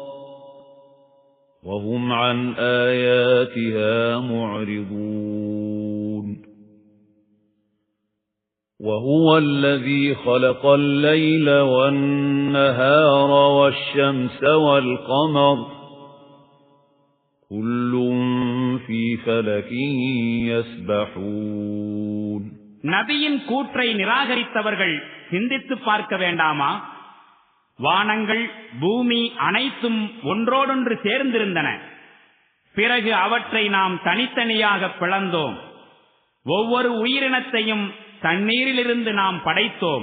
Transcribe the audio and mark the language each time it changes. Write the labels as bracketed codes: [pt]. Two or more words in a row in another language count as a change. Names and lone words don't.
[ar] وَهُمْ عَنْ آيَاتِهَا مُعْرِضُونَ وَهُوَ الَّذِي خَلَقَ اللَّيْلَ وَالنَّهَارَ وَالشَّمْسَ وَالْقَمَرَ كُلٌّ فِي فَلَكٍ يَسْبَحُونَ [ta] நபியின் கூற்றை நிராகரித்தவர்கள் சிந்தித்து பார்க்க வேண்டாமா? வானங்கள் பூமி அனைத்தும் ஒன்றோடொன்று சேர்ந்திருந்தன. பிறகு அவற்றை நாம் தனித்தனியாக பிளந்தோம். ஒவ்வொரு உயிரினத்தையும் தண்ணீரிலிருந்து நாம் படைத்தோம்.